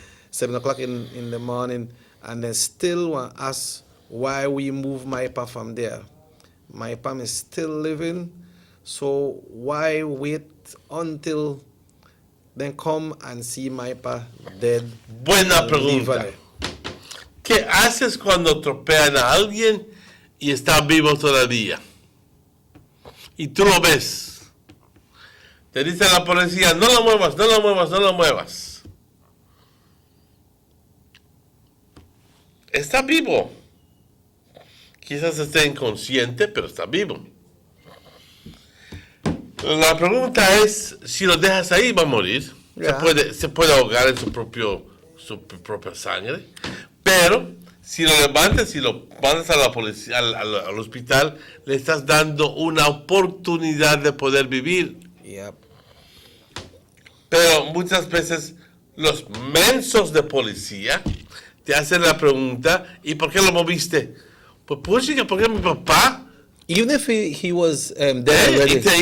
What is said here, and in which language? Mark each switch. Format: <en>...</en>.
<en>7 o'clock in the morning, and then still want to ask why we move my pa from there. My pa is still living, so why wait until then come and see my pa dead?</en> <es>Buena pregunta. ¿Qué haces cuando atropellan a alguien y está vivo todavía? Y tú lo ves. Te dice la policía, no lo muevas, no lo muevas, no lo muevas. Está vivo. Quizás esté inconsciente, pero está vivo. La pregunta es, si lo dejas ahí, va a morir.</es> <en>Yeah.</en> <es>Se puede ahogar en su propia sangre. Pero si lo levantas y lo mandas a la policía, al hospital, le estás dando una oportunidad de poder vivir.</es> <en>Yep.</en> <es>Pero muchas veces los mensos de policía te hacen la pregunta, ¿y por qué lo moviste? Pues porque mi papá.</es> <en>Even if he was dead already.</en>